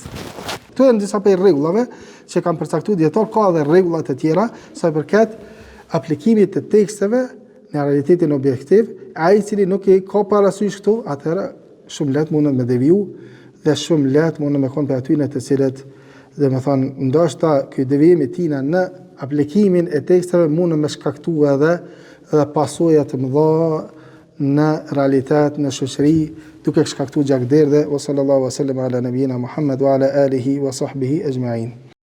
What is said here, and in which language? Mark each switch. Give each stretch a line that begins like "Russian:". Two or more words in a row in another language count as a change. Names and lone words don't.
Albanian: Këtu janë disa prej rregullave që kanë përcaktuar dietar, ka edhe rregulla të tjera sa i përket aplikimit të teksteve në realitetin objektiv, ai i cili nuk e ka parasysh këtu, atëherë shumë lehtë mundet me deviju dhe shumë lehtë mund me konë për atyne të cilët, dhe me thonë, ndoshta ky devijim i tina në aplikimin e teksteve mund me shkaktu edhe pasojë të mëdha në realitet, në shoqëri, duke shkaktu gjakderdhe.
Arabic: وصلى الله وسلم على نبينا محمد وعلى آله وصحبه أجمعين.